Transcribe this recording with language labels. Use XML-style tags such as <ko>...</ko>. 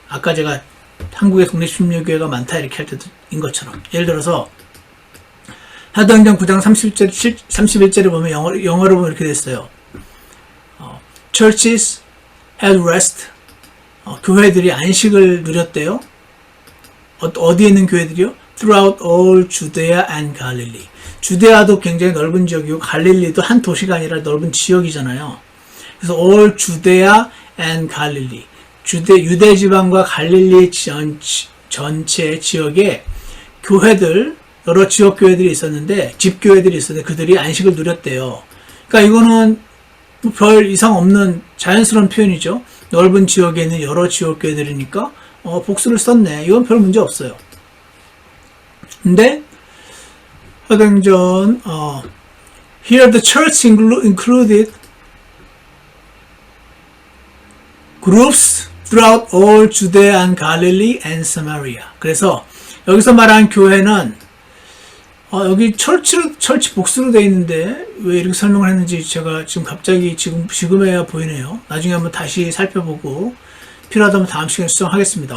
<ko>아까 제가 한국의 독립심리교회가 많다 이렇게 할 때인 것처럼 예를 들어서 사도행전 9장 31절에 보면 영어로 보면 이렇게 됐어요.</ko> <en>Churches had rest.</en> <ko>교회들이 안식을 누렸대요. 어디에 있는 교회들이요?</ko> <en>Throughout all Judea and Galilee.</en> <ko>주데아도 굉장히 넓은 지역이고 갈릴리도 한 도시가 아니라 넓은 지역이잖아요. 그래서</ko> <en>all Judea and Galilee.</en> <ko>유대 지방과 갈릴리 전체 지역에 교회들, 여러 지역 교회들이 있었는데, 집교회들이 있었는데 그들이 안식을 누렸대요. 그러니까 이거는 별 이상 없는 자연스러운 표현이죠. 넓은 지역에 있는 여러 지역 교회들이니까 복수를 썼네. 이건 별 문제 없어요. 근데 사도행전</ko> <en>here the church included groups throughout all Judea and Galilee and Samaria.</en> <ko>그래서 여기서 말한 교회는 여기 철치 복수로 되어 있는데 왜 이렇게 설명을 했는지 제가 지금 갑자기 지금에야 보이네요. 나중에 한번 다시 살펴보고 필요하다면 다음 시간에 수정하겠습니다.</ko>